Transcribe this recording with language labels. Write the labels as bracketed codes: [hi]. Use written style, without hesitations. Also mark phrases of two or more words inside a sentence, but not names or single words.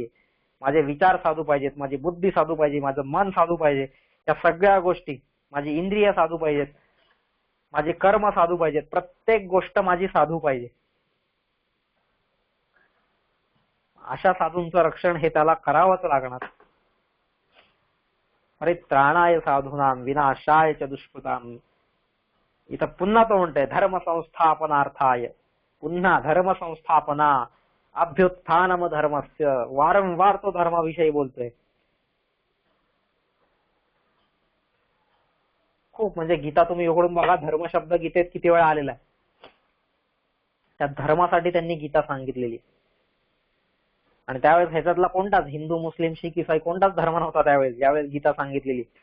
[mr] माझे विचार साधू पाहिजेत, माझी बुद्धी साधू पाहिजे, माझं मन साधू पाहिजे, त्या सगळ्या गोष्टी, माझी इंद्रिय साधू पाहिजेत, माझे कर्म साधू पाहिजेत, प्रत्येक गोष्ट माझी साधू पाहिजे. अशा साधूंचं रक्षण हे त्याला करावंच लागणार. [sa] परित्राणाय साधूनाम विनाशाय च दुष्कृताम. [mr] इथं पुन्हा तो म्हणतोय [sa] धर्म संस्थापनार्थाय, पुन्हा धर्म संस्थापना, अभ्युत्थानम धर्मस्य, [mr] वारंवार तो धर्माविषयी बोलतोय. खूप म्हणजे गीता तुम्ही उघडून बघा, धर्म शब्द गीतेत किती वेळा आलेला आहे. त्या धर्मासाठी त्यांनी गीता सांगितलेली. आणि त्यावेळेस ह्याच्यातला कोणताच हिंदू मुस्लिम शीख इसाई कोणताच धर्म नव्हता त्यावेळेस, ज्यावेळेस गीता सांगितलेली.